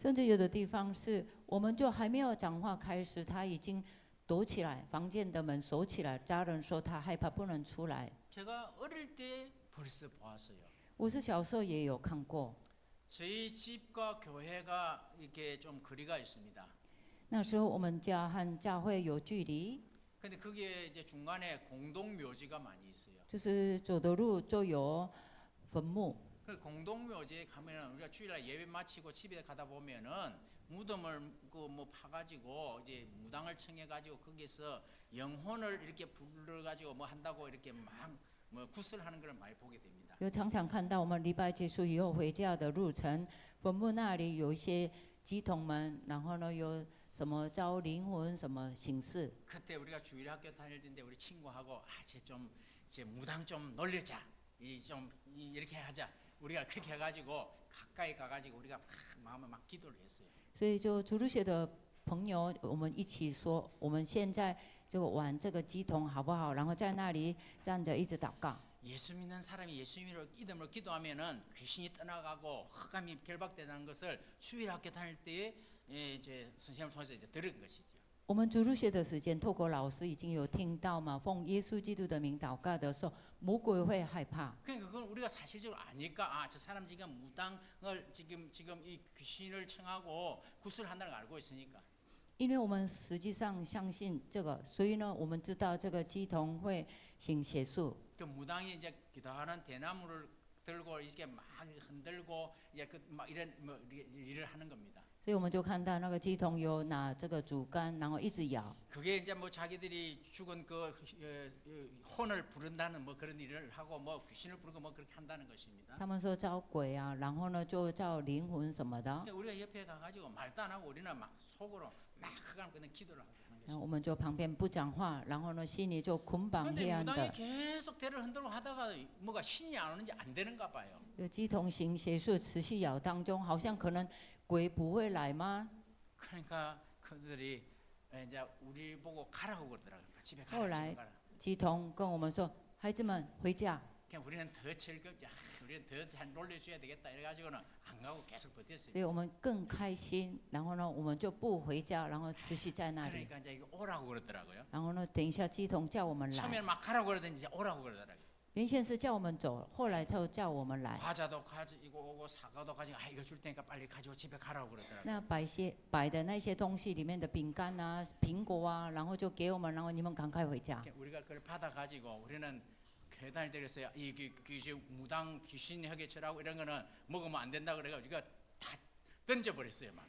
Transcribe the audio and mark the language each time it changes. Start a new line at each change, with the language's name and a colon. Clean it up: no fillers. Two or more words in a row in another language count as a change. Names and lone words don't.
Chinese: 甚至有的地方是，我们就还没有讲话开始，他已经躲起来，房间的门锁起来，家人说他害怕不能出来。
Korean: 제가 어릴 때 벌써 보았어요.
Chinese: 我是小时候也有看过，
Korean: 저희 집과 교회가 이렇게 좀 거리가 있습니다.
Chinese: 那时候我们家和教会有距离，
Korean: 근데 거기에 이제 중간에 공동 묘지가 많이 있어요.
Chinese: 就是走的路就有坟墓。
Korean: 그 공동 묘지에 가면은 우리가 주일날 예배 마치고 집에 가다 보면은 무덤을 그 뭐 파가지고 이제 무당을 청해가지고 거기서 영혼을 이렇게 불러가지고 뭐 한다고 이렇게 막 뭐 구슬하는 걸 많이 보게 됩니다.
Chinese: 有常常看到我们礼拜结束以后回家的路程，坟墓那里有一些乩童们，然后呢有什么招灵魂什么形式。
Korean: 그때 우리가 주일 학교 다닐 때인데 우리 친구하고 쟤 무당 좀 놀려자. 이렇게 하자. 우리가 그렇게 해가지고 가까이 가가지고 우리가 막 마음에 막 기도를 했어요.
Chinese: 所以就主日学的朋友，我们一起说，我们现在就玩这个乩童好不好？然后在那里站着一直祷告。
Korean: 예수 믿는 사람이 예수 이름으로 기도하면은 귀신이 떠나가고 흑암이 결박되는 것을 주일 학교 다닐 때에 이제 선생님을 통해서 이제 들은 것이죠.
Chinese: 我们主日学的时间，透过老师已经有听到嘛，奉耶稣基督的名祷告的时候，魔鬼会害怕。
Korean: 그러니까 그건 우리가 사실적으로 아니까 저 사람 지금 무당을 지금 이 귀신을 청하고 구슬한다는 걸 알고 있으니까.
Chinese: 因为我们实际上相信这个，所以呢，我们知道这个乩童会行邪术。
Korean: 그 무당이 이제 기도하는 대나무를 들고 이렇게 막 흔들고 이제 막 이런 뭐 일을 하는 겁니다.
Chinese: 所以我们就看到那个乩童有拿这个竹竿，然后一直摇。
Korean: 그게 이제 뭐 자기들이 죽은 그 혼을 부른다는 뭐 그런 일을 하고 뭐 귀신을 부르고 뭐 그렇게 한다는 것입니다.
Chinese: 他们说招鬼啊，然后呢就叫灵魂什么的。
Korean: 근데 우리가 옆에 가가지고 말도 안 하고 우리는 막 속으로 막 흑암 그냥 기도를 하는
Chinese: 然后
Korean: 것입니다.
Chinese: 我们就旁边不讲话，然后呢心里就捆绑黑
Korean: 근데
Chinese: 暗
Korean: 무당이
Chinese: 的。
Korean: 계속 대를 흔들고 하다가 뭐가 신이 안 오는지 안 되는가 봐요.
Chinese: 乩童行邪术持续摇当中，好像可能鬼不会来吗？
Korean: 그러니까 그들이 이제 우리 보고 가라고 그러더라고요. 집에
Chinese: 后
Korean: 가라,
Chinese: 来
Korean: 집에 가라.
Chinese: 乩童跟我们说：“孩子们回家。
Korean: 그냥 우리는 더 즐겁지, 우리는 더 잘 놀려줘야 되겠다 이래가지고는 안 가고 계속 버텼어요.
Chinese: 所以我们更开心。然后呢，我们就不回家，然后持续在那里。
Korean: 그러니까 이제 이거 오라고 그러더라고요.
Chinese: 然后呢，等一下乩童叫我们来，
Korean: 처음에는 막 가라고 그러더니 이제 오라고 그러더라고요.
Chinese: 原先是叫我们走，后来就叫我们来。
Korean: 과자도 가지고 오고 사과도 가지고 이거 줄 테니까 빨리 가지고 집에 가라고 그러더라고요.
Chinese: 那摆的那些东西里面的饼干啊、苹果啊，然后就给我们，然后你们赶快回家。
Korean: 우리가 그걸 받아 가지고 우리는 교회 다닐 때 그랬어요. 이 귀신 무당 귀신 흑해처라고 이런 거는 먹으면 안 된다 그래가지고 우리가 다 던져버렸어요. 막